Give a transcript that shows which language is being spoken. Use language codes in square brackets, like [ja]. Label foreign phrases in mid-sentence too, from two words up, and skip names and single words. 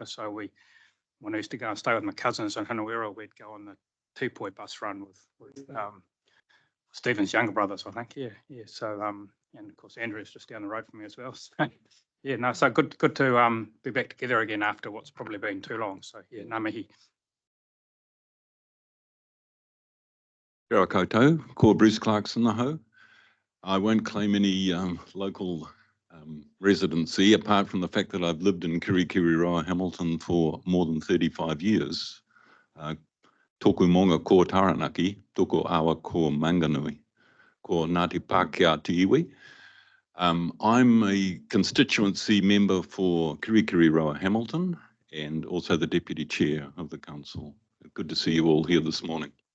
[en] So when I used to go and stay with my cousins in Hinuera, we'd go on the Tupoi bus run with Stephen's younger brothers, I think. Yeah. So and of course Andrew's just down the road from me as well. So yeah, no, so good to be back together again after what's probably been too long. So yeah, [mi] ngā mihi. Kia ora koutou, ko Bruce Clarkson aho. [en] I won't claim any local residency apart from the fact that I've lived in Kirikiriroa, Hamilton for more than 35 years. [mi] Tōku monga ko Taranaki, tōku awa ko Manganui, ko Ngāti Pākehā te iwi. [en] I'm a constituency member for Kirikiriroa, Hamilton, and also the Deputy Chair of the Council. Good to see you all here this morning.